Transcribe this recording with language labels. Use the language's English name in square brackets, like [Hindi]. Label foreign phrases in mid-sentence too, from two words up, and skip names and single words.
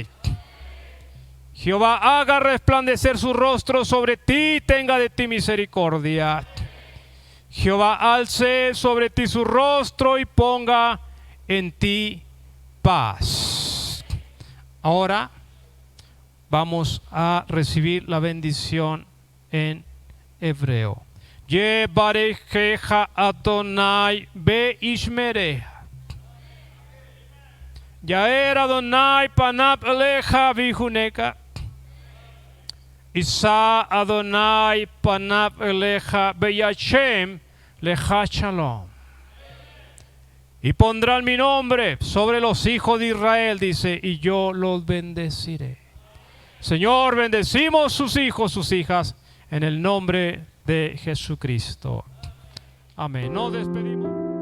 [Spanish] Jehová haga resplandecer su rostro sobre ti y tenga de ti misericordia. Jehová alce sobre ti su rostro y ponga en ti paz. Ahora vamos a recibir la bendición en hebreo. [Hebrew] יברכך אדוני וישמרך. יאר אדוני פניו אליך ויחנך. ישא אדוני פניו אליך וישם לך שלום. [Spanish] Y pondrán mi nombre sobre los hijos de Israel, dice, y yo los bendeciré. Señor, bendecimos sus hijos, sus hijas, en el nombre de Jesucristo. Amén. Nos despedimos.